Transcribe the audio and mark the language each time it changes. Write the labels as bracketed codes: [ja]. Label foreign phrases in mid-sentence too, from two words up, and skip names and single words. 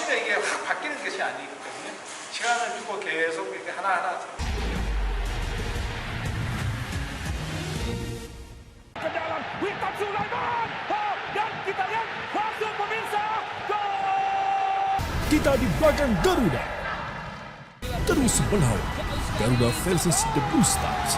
[ko] 이렇게 바뀌는 것이 아니기 때문에 시간을 주고 계속 이렇게 하나하나 [id] ke dalam Witan Sulaiman. Dan kita lihat langsung pemirsa gol. Kita di belakang Garuda. Terus melawan. Garuda versus The Blue Stars.